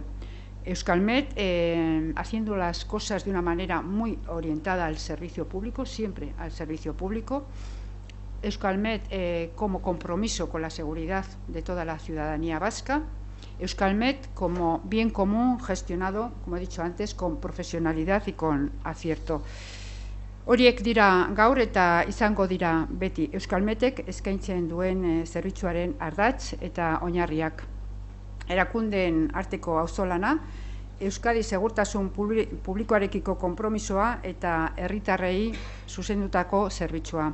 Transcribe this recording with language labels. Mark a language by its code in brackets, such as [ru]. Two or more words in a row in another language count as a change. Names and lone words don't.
[es] Euskalmet haciendo las cosas de una manera muy orientada al servicio público, siempre al servicio público. Euskalmet como compromiso con la seguridad de toda la ciudadanía vasca. Euskalmet como bien común gestionado, como he dicho antes, con profesionalidad y con acierto. [eu] Horiek dira gaur eta izango dira beti Euskalmetek eskaintzen duen zerbitzuaren ardatz eta oinarriak. Erakundeen arteko auzolana, Euskadi segurtasun publikoarekiko konpromisoa eta herritarrei zuzendutako zerbitzua.